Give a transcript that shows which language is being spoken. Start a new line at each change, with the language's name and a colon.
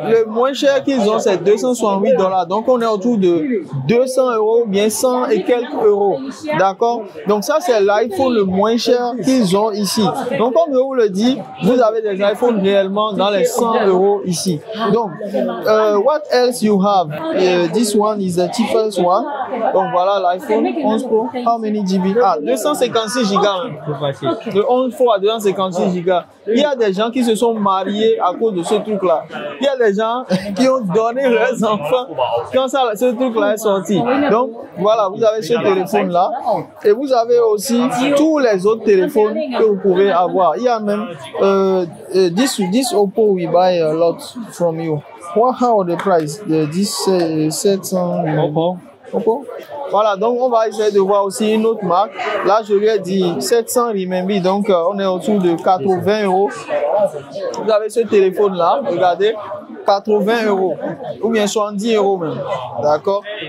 French: Le moins cher qu'ils ont, c'est $268. Donc on est autour de 200 €, bien 100 et quelques euros. D'accord? Donc ça, c'est l'iPhone le moins cher qu'ils ont ici. Donc comme je vous le dis, vous avez des iPhones réellement dans les 100 € ici.
English: Donc, what else you have? This one is the cheapest one.
French: Donc voilà l'iPhone 11 Pro.
English: How many GB?
French: 256 Go. Le 11 Pro à 256 Go. Il y a des gens qui se sont mariés à cause de ce truc-là. Il y a des gens qui ont donné leurs enfants quand ce truc-là est sorti. Donc voilà, vous avez ce téléphone-là. Et vous avez aussi tous les autres téléphones que vous pouvez avoir. Il y a même
English: this Oppo we buy a lot from you. How the price? This 700 Oppo.
French: Voilà, donc on va essayer de voir aussi une autre marque. Là, je lui ai dit 700 renminbi, donc on est autour de 80 €. Vous avez ce téléphone-là, regardez, 80 € ou bien 70 € même. D'accord?